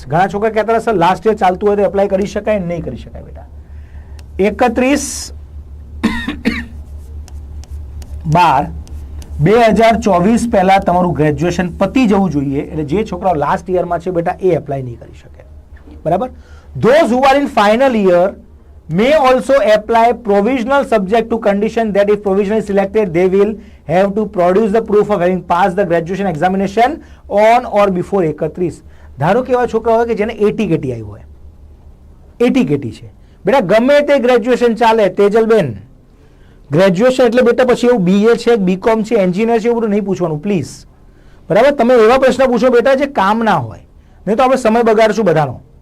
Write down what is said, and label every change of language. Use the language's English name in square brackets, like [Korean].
[Gujarati] ઘણા છોકરા કહેતા હશે લાસ્ટ યર ચાલતું હોય તો એપ્લાય કરી શકાય? નહીં કરી શકાય બેટા. 31/12/2024 પહેલા તમારું ગ્રેજ્યુએશન પતી જવું જોઈએ. એટલે જે છોકરાઓ લાસ્ટ યરમાં છે બેટા એ એપ્લાય નહીં કરી શકે. બરાબર. [English] Those who are in final year may also apply provisional subject to condition that if provisionally selected they will have to produce the proof of having passed the graduation examination on or before 31. [Gujarati] ધારો કે એવા છોકરા હોય કે જેને ATKT આવ્યું હોય, ATKT છે બેટા, ગમે તે ગ્રેજ્યુએશન ચાલે. તેજલબેન, ગ્રેજ્યુએશન એટલે બેટા પછી એવું બીએ છે, બીકોમ છે, એન્જિનિયર છે, એવું બધું નહીં પૂછવાનું પ્લીઝ. બરાબર. તમે એવા પ્રશ્ન પૂછો બેટા જે કામ ના હોય, નહીં તો આપણે સમય બગાડશું બધાનો.